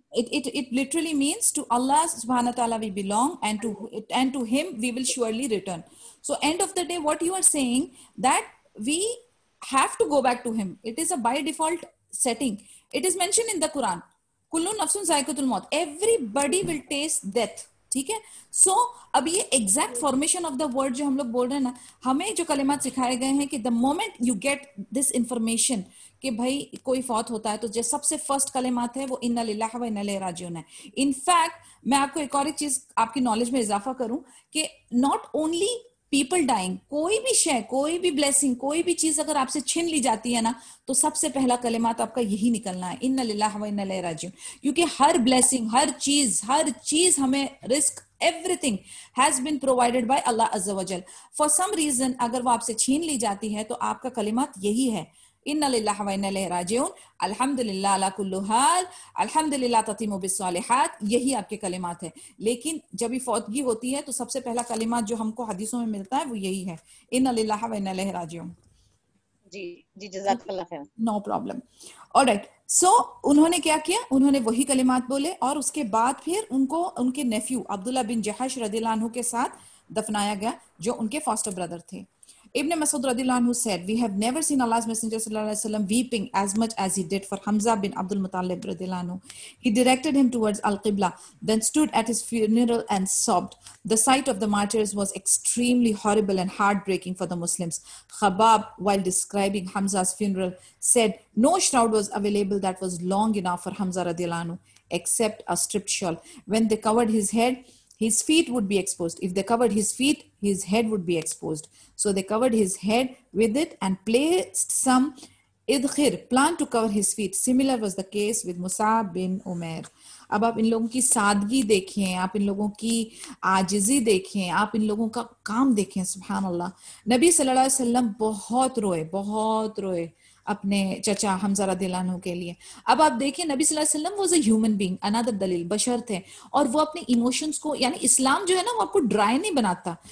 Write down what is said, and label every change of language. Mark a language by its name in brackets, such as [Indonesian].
[English] It literally means to Allah subhanahu wa ta'ala we belong, and to him we will surely return. So end of the day, what you are saying, that we have to go back to him. It is a by default setting. It is mentioned in the Quran. [Arabic] Kullu nafsun zaiqatul maut. [English] Everybody will taste death. [Urdu] ٹھیک ہے. سو اب یہ exact formation of the word جو ہم لوگ بول رہے ہیں نا, ہمیں جو کلمات سکھائے گئے ہیں کہ [English] the moment you get this information [Urdu] کہ بھائی کوئی فوت ہوتا ہے, تو جو سب سے فرسٹ کلمات ہے وہ [Arabic] انا للہ و انا الیہ راجعون [Urdu] ہے. ان فیکٹ میں آپ کو ایک اور ایک چیز آپ کی نالج میں اضافہ کروں کہ [English] not only people dying, [Urdu] کوئی بھی شے, کوئی بھی بلیسنگ, کوئی بھی چیز اگر آپ سے چھن لی جاتی ہے نا, تو سب سے پہلا کلمات آپ کا یہی نکلنا ہے, [Arabic] انا للہ و انا الیہ راجعون. [Urdu] کیونکہ ہر بلیسنگ, ہر چیز ہمیں رزق, [English] everything has been provided by Allah Azza wa Jal. For some reason [Urdu] اگر وہ آپ سے چھین لی جاتی ہے تو آپ کا کلمات یہی ہے, [Arabic] انا للہ و انا الیہ راجعون, الحمدللہ علی کل حال, الحمدللہ تتم بالصالحات, [Urdu] یہی آپ کے کلمات ہیں. لیکن جب یہ فوتگی ہوتی ہے تو سب سے پہلا کلمات جو ہم کو حدیثوں میں ملتا ہے وہ یہی ہے, [Arabic] انا للہ و انا الیہ راجعون. [Urdu] جی جزاک اللہ خیر. [English] No problem. Alright. [Urdu] سو انہوں نے کیا کیا, انہوں نے وہی کلمات بولے, اور اس کے بعد پھر ان کو ان کے نیفیو عبداللہ بن جحش رضی اللہ عنہ کے ساتھ دفنایا گیا جو ان کے فاسٹر بردر تھے. [English] Ibn Masud رضی اللہ عنہ said, we have never seen Allah's Messenger صلی اللہ علیہ وسلم weeping as much as he did for Hamza bin Abdul Muttalib رضی اللہ عنہ. He directed him towards Al-Qibla, then stood at his funeral and sobbed. The sight of the martyrs was extremely horrible and heartbreaking for the Muslims. Khabab, while describing Hamza's funeral, said no shroud was available that was long enough for Hamza رضی اللہ عنہ, except a stripped shawl. When they covered his head, his feet would be exposed. If they covered his feet, his head would be exposed. So they covered his head with it and placed some idkhir, plant to cover his feet. Similar was the case with Mus'ab bin Umair. [Urdu] اب آپ ان لوگوں کی سادگی دیکھیں, آپ ان لوگوں کی عاجزی دیکھیں, آپ ان لوگوں کا کام دیکھیں. سبحان اللہ. نبی صلی اللہ علیہ وسلم بہت روئے اپنے چچا حمزہ رضی اللہ عنہ کے لیے. اب آپ دیکھیں نبی صلی اللہ علیہ وسلم [English] was a human being, [Urdu] another دلیل, بشر تھے, اور وہ اپنے ایموشنز کو, یعنی اسلام جو ہے نا وہ آپ کو ڈرائی نہیں بناتا.